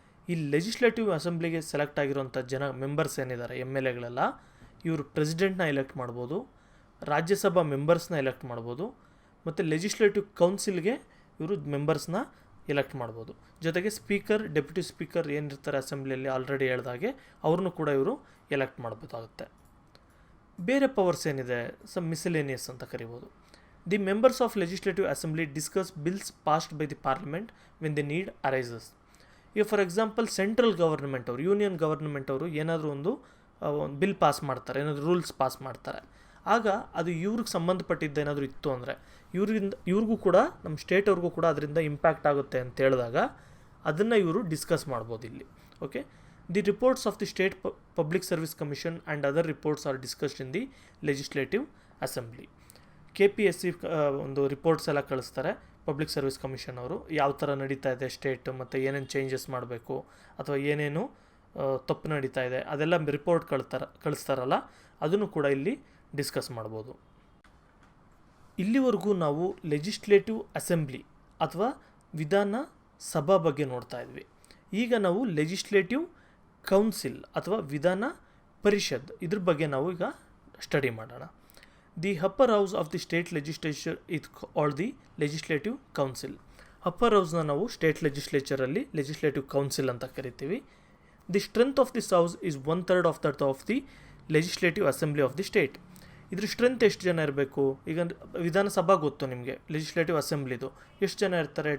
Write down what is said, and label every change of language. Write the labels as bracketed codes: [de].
[kn] ಈ legislative ಅಸೆಂಬ್ಲಿಗೆ select ಆಗಿರೋಂಥ ಜನ ಮೆಂಬರ್ಸ್ ಏನಿದ್ದಾರೆ ಎಮ್ ಎಲ್ ಎಗಳೆಲ್ಲ, ಇವರು ಪ್ರೆಸಿಡೆಂಟ್ನ ಎಲೆಕ್ಟ್ ಮಾಡ್ಬೋದು, ರಾಜ್ಯಸಭಾ ಮೆಂಬರ್ಸ್ನ ಎಲೆಕ್ಟ್ ಮಾಡ್ಬೋದು, ಮತ್ತು ಲೆಜಿಸ್ಲೇಟಿವ್ ಕೌನ್ಸಿಲ್ಗೆ ಇವರು ಮೆಂಬರ್ಸ್ನ ಎಲೆಕ್ಟ್ ಮಾಡ್ಬೋದು. ಜೊತೆಗೆ ಸ್ಪೀಕರ್, ಡೆಪ್ಯೂಟಿ ಸ್ಪೀಕರ್ ಏನಿರ್ತಾರೆ ಅಸೆಂಬ್ಲಿಯಲ್ಲಿ ಆಲ್ರೆಡಿ ಹೇಳ್ದಾಗೆ ಅವ್ರನ್ನೂ ಕೂಡ ಇವರು ಎಲೆಕ್ಟ್ ಮಾಡ್ಬೋದಾಗುತ್ತೆ. ಬೇರೆ ಪವರ್ಸ್ ಏನಿದೆ, ಸಮ್ ಮಿಸಲೇನಿಯಸ್ ಅಂತ ಕರಿಬೋದು. [en] The members of Legislative Assembly discuss bills passed by the Parliament when the need arises. [kn] ಈಗ ಫಾರ್ ಎಕ್ಸಾಂಪಲ್ ಸೆಂಟ್ರಲ್ ಗವರ್ನಮೆಂಟ್ ಅವರು, ಯೂನಿಯನ್ ಗವರ್ನಮೆಂಟ್ ಅವರು ಏನಾದರೂ ಒಂದು ಬಿಲ್ ಪಾಸ್ ಮಾಡ್ತಾರೆ, ಏನಾದರೂ ರೂಲ್ಸ್ ಪಾಸ್ ಮಾಡ್ತಾರೆ, ಆಗ ಅದು ಇವ್ರಿಗೆ ಸಂಬಂಧಪಟ್ಟಿದ್ದು ಏನಾದರೂ ಇತ್ತು ಅಂದರೆ ಇವ್ರಿಗೂ ಕೂಡ ನಮ್ಮ ಸ್ಟೇಟ್ ಅವ್ರಿಗೂ ಕೂಡ ಅದರಿಂದ ಇಂಪ್ಯಾಕ್ಟ್ ಆಗುತ್ತೆ ಅಂತ ಹೇಳಿದಾಗ ಅದನ್ನು ಇವರು ಡಿಸ್ಕಸ್ ಮಾಡ್ಬೋದು ಇಲ್ಲಿ. [en] Okay, the reports of the state public service commission and other reports are discussed in the legislative assembly. [kn] KPSC ಒಂದು ರಿಪೋರ್ಟ್ಸ್ ಎಲ್ಲ ಕಳಿಸ್ತಾರೆ ಪಬ್ಲಿಕ್ ಸರ್ವಿಸ್ ಕಮಿಷನ್ ಅವರು, ಯಾವ ಥರ ನಡೀತಾ ಇದೆ ಸ್ಟೇಟ್ ಮತ್ತು ಏನೇನು ಚೇಂಜಸ್ ಮಾಡಬೇಕು ಅಥವಾ ಏನೇನು ತಪ್ಪು ನಡೀತಾ ಇದೆ ಅದೆಲ್ಲ ರಿಪೋರ್ಟ್ ಕಳಿಸ್ತಾರಲ್ಲ, ಅದನ್ನು ಕೂಡ ಇಲ್ಲಿ ಡಿಸ್ಕಸ್ ಮಾಡ್ಬೋದು. ಇಲ್ಲಿವರೆಗೂ ನಾವು ಲೆಜಿಸ್ಲೇಟಿವ್ ಅಸೆಂಬ್ಲಿ ಅಥವಾ ವಿಧಾನ ಸಭಾ ಬಗ್ಗೆ ನೋಡ್ತಾ ಇದ್ವಿ. ಈಗ ನಾವು ಲೆಜಿಸ್ಲೇಟಿವ್ ಕೌನ್ಸಿಲ್ ಅಥವಾ ವಿಧಾನ ಪರಿಷತ್ ಇದ್ರ ಬಗ್ಗೆ ನಾವು ಈಗ ಸ್ಟಡಿ ಮಾಡೋಣ. [en] The upper house of the state legislature is called the legislative council. [kn] upper house ನಾವು ಸ್ಟೇಟ್ ಲೆಜಿಸ್ಲೇಚರಲ್ಲಿ ಲೆಜಿಸ್ಲೇಟಿವ್ ಕೌನ್ಸಿಲ್ ಅಂತ ಕರಿತೀವಿ. [en] The strength of this house is 1/3 of that of the legislative assembly of the state. [kn] ಇದ್ರ strength ಎಷ್ಟು ಜನ ಇರಬೇಕು? ಈಗ ವಿಧಾನಸಭಾ ಗೊತ್ತು ನಿಮಗೆ, ಲೆಜಿಸ್ಲೇಟಿವ್ ಅಸೆಂಬ್ಲಿದು ಎಷ್ಟು ಜನ ಇರ್ತಾರೆ?